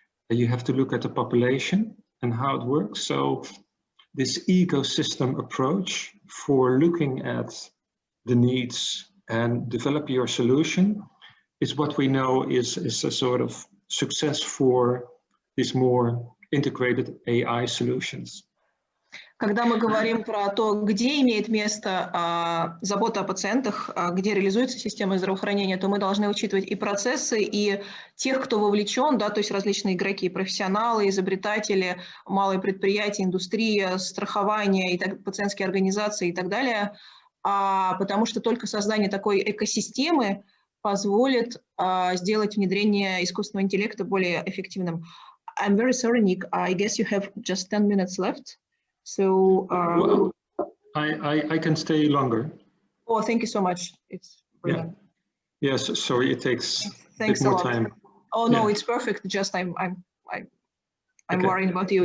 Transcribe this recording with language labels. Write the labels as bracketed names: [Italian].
[English] You have to look at the population and how it works. So this ecosystem approach for looking at the needs and develop your solution is what we know is a sort of success for these more integrated AI solutions. [Russian] Когда мы говорим про то, где имеет место забота о пациентах, где реализуется система здравоохранения, то мы должны учитывать и процессы, и тех, кто вовлечен, да, то есть различные игроки, профессионалы, изобретатели, малые предприятия, индустрия, страхование, пациентские организации и так далее, потому что только создание такой экосистемы позволит сделать внедрение искусственного интеллекта более эффективным. [English] I'm very sorry, Nick. I guess you have just 10 minutes left. So well, I can stay longer. Oh, thank you so much. It's brilliant. Yeah. Yes, sorry, it takes Thanks a bit more a lot. time. Oh no, it's perfect. Just I'm okay. Worrying about you.